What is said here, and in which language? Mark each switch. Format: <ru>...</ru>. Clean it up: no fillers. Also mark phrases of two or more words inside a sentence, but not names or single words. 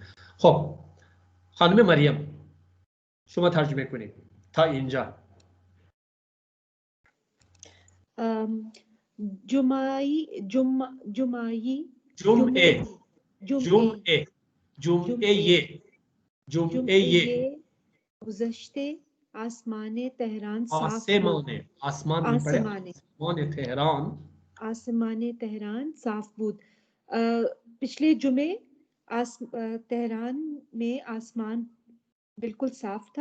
<fa>خب خانم مریم شما ترجمه کنید تا اینجا. جمعه گذشته آسمان تهران صاف بود.</fa> <hi>पिछले जुमे तेहरान में आसमान बिल्कुल साफ था.</hi>